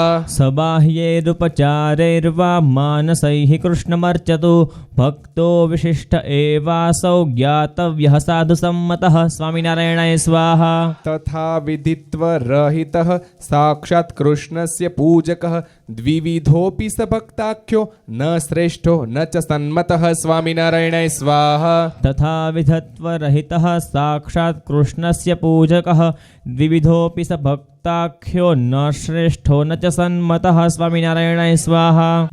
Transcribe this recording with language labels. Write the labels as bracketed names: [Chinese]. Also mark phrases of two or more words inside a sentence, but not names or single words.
[Sanskrit] सबाह्यैरुपचारैर्वा मानसैः कृष्णमर्चतु भक्तो विशिष्ट एवासौ ज्ञातव्यः साधुसम्मतः. स्वामिनारायणाय स्वाहा. तथा विधित्वरहितः साक्षात् कृष्णस्य पूजकः द्विविधोपी स भक्ताख्यो न श्रेष्ठो न च सन्मतः स्वामिनारायणाय स्वाहा. तथा विधत्वरहितः साक्षात कृष्णस्य पूजकः द्विविधोपी स भक्ताख्यो न श्रेष्ठो न च सन्मतः स्वामिनारायणाय स्वाहा.